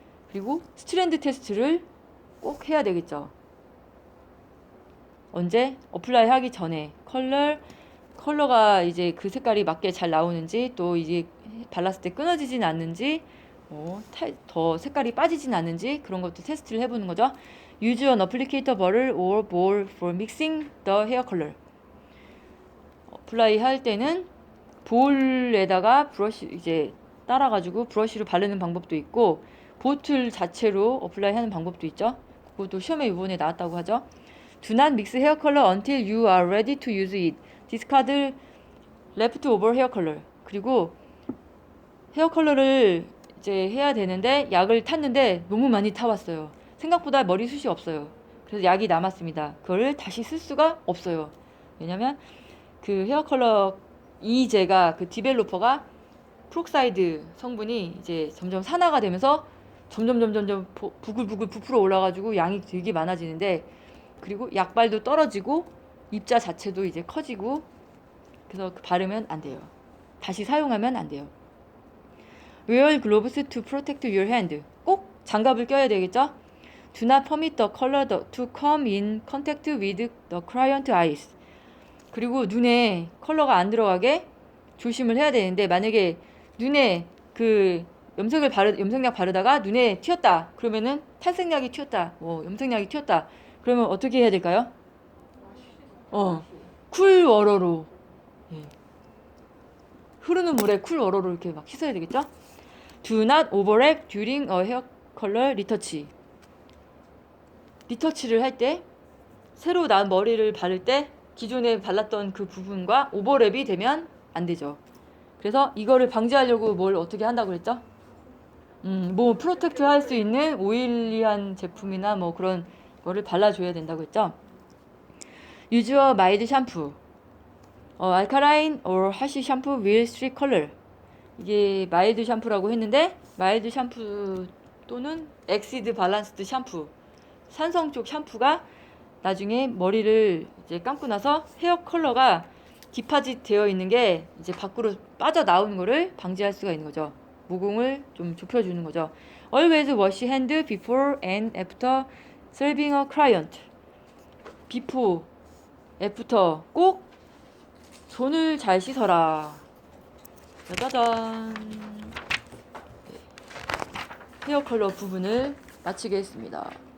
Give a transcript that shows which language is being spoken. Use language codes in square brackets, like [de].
[ko] 그리고 스트랜드 테스트를 꼭 해야 되겠죠. 언제? 어플라이 하기 전에 컬러가 이제 그 색깔이 맞게 잘 나오는지, 또 이제 발랐을 때 끊어지진 않는지, 더 색깔이 빠지진 않는지 그런 것도 테스트를 해보는 거죠. [en] Use an applicator bottle or bowl for mixing the hair color. [ko] 어플라이 할 때는 볼에다가 브러쉬 이제 따라가지고 브러쉬로 바르는 방법도 있고, 보틀 자체로 어플라이 하는 방법도 있죠. 그것도 시험에 이번에 나왔다고 하죠. [en] Do not mix hair color until you are ready to use it. Discard leftover hair color. [ko] 그리고 헤어 컬러를 이제 해야 되는데 약을 탔는데 너무 많이 타왔어요. 생각보다 머리숱이 없어요. 그래서 약이 남았습니다. 그거를 다시 쓸 수가 없어요. 왜냐면 그 헤어 컬러 이제가 그 디벨로퍼가 프록사이드 성분이 이제 점점 산화가 되면서 점점 부글부글 부풀어 올라가지고 양이 되게 많아지는데, 그리고 약발도 떨어지고 입자 자체도 이제 커지고, 그래서 바르면 안 돼요. 다시 사용하면 안 돼요. [en] Wear gloves to protect your hand. [ko] 꼭 장갑을 껴야 되겠죠? [en] Do not permit the color to come in contact with the client eyes. [ko] 그리고 눈에 컬러가 안 들어가게 조심을 해야 되는데, 만약에 눈에 그 염색약 바르다가 눈에 튀었다. 그러면은 탈색약이 튀었다. 염색약이 튀었다. 그러면 어떻게 해야 될까요? 쿨워러로. 예. 흐르는 물에 쿨워러로 이렇게 막 씻어야 되겠죠? [en] Do not overlap during a hair color retouch. [ko] 리터치를 할 때, 새로 난 머리를 바를 때 기존에 발랐던 그 부분과 오버랩이 되면 안 되죠. 그래서 이거를 방지하려고 뭘 어떻게 한다고 그랬죠? 뭐 프로텍트 할 수 있는 오일리한 제품이나 뭐 그런 거를 발라줘야 된다고 했죠. [en] Use a mild shampoo. alkaline or harsh shampoo will streak color. [ko] 이게 마일드 샴푸라고 했는데, 마일드 샴푸 또는 엑시드 밸런스드 샴푸, 산성 쪽 샴푸가 나중에 머리를 이제 감고 나서 헤어 컬러가 디파짓 되어 있는 게 이제 밖으로 빠져나오는 거를 방지할 수가 있는 거죠. 모공을 좀 좁혀주는 거죠. [en] Always wash hand before and after serving a client. before, after [ko] 꼭 손을 잘 씻어라. 짜잔. 헤어 컬러 부분을 마치겠습니다.